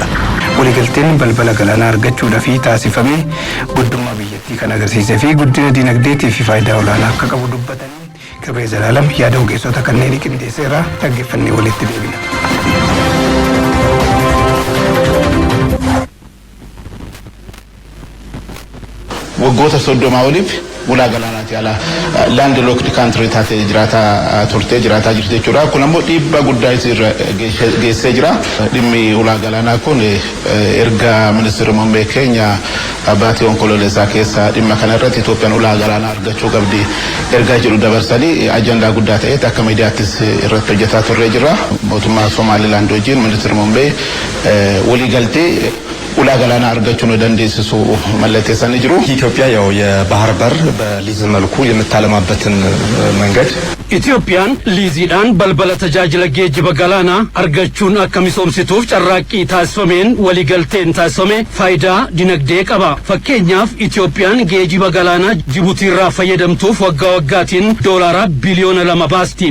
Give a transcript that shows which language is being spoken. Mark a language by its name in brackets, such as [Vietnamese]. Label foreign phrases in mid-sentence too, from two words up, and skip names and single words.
[Oromo] Waliigalteen balbala galaanaa argachuudhaaf taasifamee guddummaa biyyattii kan agarsiisee fi guddina dinagdeetii fi faayidaa olaanaa akka qabu dubbatanii Kibree Zalaalam yaada ogeessota kanneen qindeesseera dhaggeeffannee walitti deebina. Waggoota 30 oliif ulaa galaanaati ala [English] land locked country [Oromo] taatee jiraataa jirti jechuudha. Kun ammoo dhiibbaa guddaa isirra geessee jira. Dhimmi ulaa galaanaa kun erga ministeerri muummee keenya baatii onkololeessaa keessa dhimma kana irratti Itoophiyaan ulaa galaanaa argachuu qabdi ergaa jedhu dabarsanii ajandaa guddaa ta'etti akka miidiyaattis irratti hojjetaa turree jira. Mootummaa Somaalilaand wajjin ministeerri muummee waliigaltee ulaa galaanaa argachuun dandeessiሱ mallatteessanii jiru። [Amharic] ኢትዮጵያ ያው የባህር በር በሊዝ መልኩ የምታለማበትን መንገድ [Oromo] Itoophiyaan liiziidhaan balbala tajaajila geejjiba galaanaa argachuun akka misoomsituuf carraaqqii taasifameen waliigalteen taasifame faayidaa dinagdee qaba. Fakkeenyaaf Itoophiyaan geejjiba galaanaa Jibuutiirraa fayyadamtuuf waggaa waggaatiin doolaara biliyoona 2 baasti.